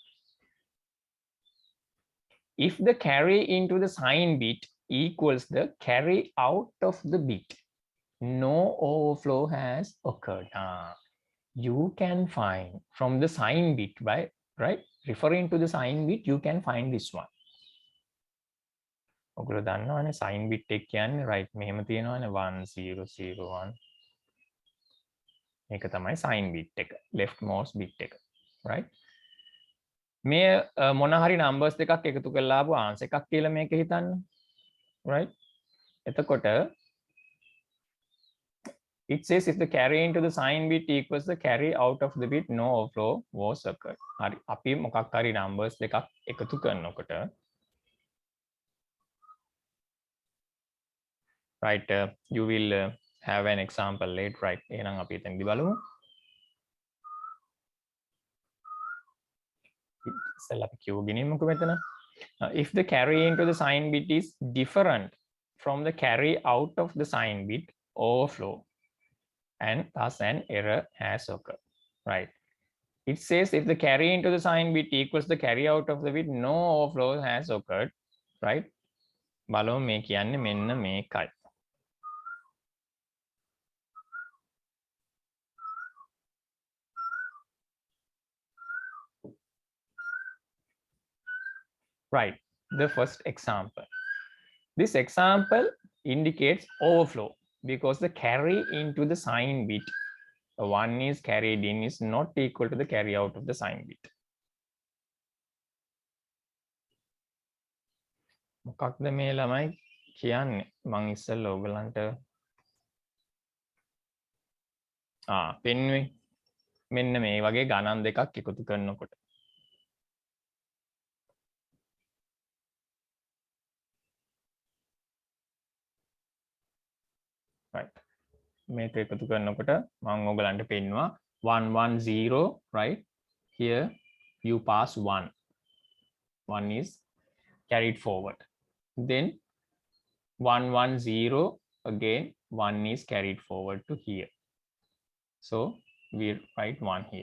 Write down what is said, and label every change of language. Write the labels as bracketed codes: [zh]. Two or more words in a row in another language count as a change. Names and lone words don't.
[en] If the carry into the sign bit equals the carry out of the bit, no overflow has occurred. You can find from the sign bit by, right, referring to the sign bit, you can find this one. [si] ඔගොල්ලෝ දන්නවනේ [en] sign bit [si] එක කියන්නේ right මෙහෙම තියෙනවනේ 1001 මේක තමයි [en] sign bit [si] එක [en] leftmost bit [si] එක, right? මේ මොන හරි numbers දෙකක් එකතු කරලා ආපු answer එකක් කියලා මේක හිතන්න, right? [en] එතකොට it says if the carry into the sign bit equals the carry out of the bit, no overflow was occurred. [si] හරි. අපි මොකක් හරි numbers දෙකක් එකතු කරනකොට [en] right, you will have an example later, right? [si] එහෙනම් අපි එතනදි බලමු. ඉස්සෙල්ලා අපි කියව ගෙනියමුකෝ මෙතන. [en] If the carry into the sign bit is different from the carry out of the sign bit, overflow, and thus an error has occurred, right? It says if the carry into the sign bit equals the carry out of the bit, no overflow has occurred, right? [si] බලමු මේ කියන්නේ මෙන්න මේකයි. [en] Right, the first example. This example indicates overflow because the carry into the sign bit, the one is carried in, is not equal to the carry out of the sign bit. [si] මොකක්ද මේ ළමයි කියන්නේ? මම ඉස්සෙල්ලා ඔයගලන්ට පෙන්නුවේ මෙන්න මේ වගේ ගණන් දෙකක් එකතු කරනකොට. right, මේක එකතු කරනකොට මම ඔයගලන්ට පෙන්නුවා 110, [en] right? Here you pass 1 is carried forward, then 110 again 1 is carried forward to here, so we write 1 here.